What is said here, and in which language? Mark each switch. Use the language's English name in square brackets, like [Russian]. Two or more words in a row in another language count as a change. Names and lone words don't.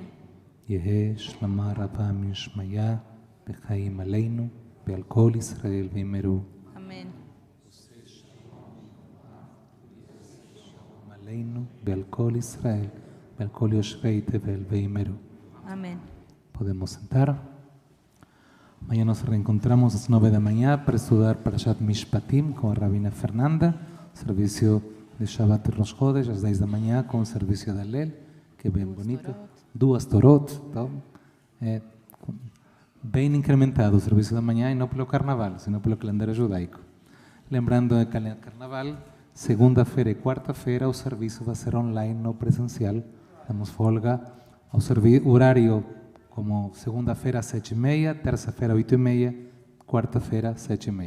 [Aramaic] יהא שלמה רבה משמיה, בחיים עלינו ועל כל ישראל ויאמרו. [Hebrew] אמן. עלינו ועל כל ישראל ועל כל יושבי תבל ויאמרו. [Spanish] Amén. [Portuguese] Podemos sentar. [Spanish] Mañana nos reencontramos a las 9 de la mañana para estudiar Parashat Mishpatim con la Rabina Fernanda, servicio de Shabbat y Rosh Chodesh, a las 10 de la mañana con el servicio de Alel, [Portuguese] que bem bonito. Duas Torot, então, bem incrementado o serviço da manhã e não pelo carnaval, sino pelo calendário judaico. Lembrando que o carnaval, segunda-feira e quarta-feira, o serviço vai ser online, não presencial. Damos folga ao horário como segunda-feira às 7h30, terça-feira às 8h30, quarta-feira às 7h30.